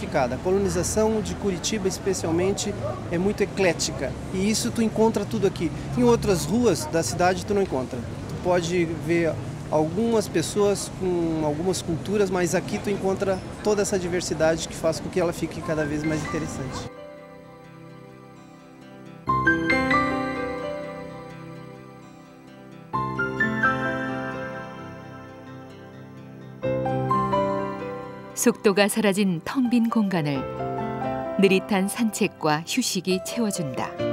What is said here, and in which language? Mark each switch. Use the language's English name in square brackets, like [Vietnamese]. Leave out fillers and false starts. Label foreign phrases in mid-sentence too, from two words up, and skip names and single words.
[Portuguese] A colonização de Curitiba, especialmente, é muito eclética. E isso tu encontra tudo aqui. Em outras ruas da cidade tu não encontra. Tu pode ver algumas pessoas com algumas culturas, mas aqui tu encontra toda essa diversidade que faz com que ela fique cada vez mais interessante. [Korean] 속도가 사라진 텅 빈 공간을 느릿한 산책과 휴식이 채워준다.